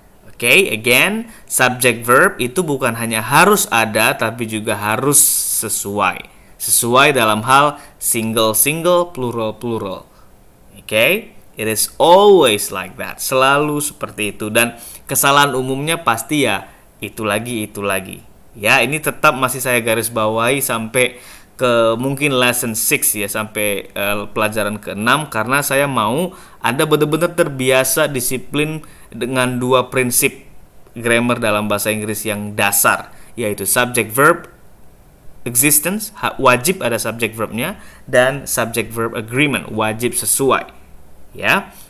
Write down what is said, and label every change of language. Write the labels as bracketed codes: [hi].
[id] Oke, again, [en] subject verb [id] itu bukan hanya harus ada tapi juga harus sesuai. Sesuai dalam hal single, plural. [en] Oke, it is always like that. [id] Selalu seperti itu, dan kesalahan umumnya pasti ya itu lagi. Ya, ini tetap masih saya garis bawahi sampai ke mungkin lesson 6 ya, sampai pelajaran ke-6, karena saya mau Anda benar-benar terbiasa disiplin dengan 2 prinsip grammar dalam bahasa Inggris yang dasar, yaitu [en] subject verb existence, [id] wajib ada subject verbnya, dan [en] subject verb agreement, [id] wajib sesuai. Ya.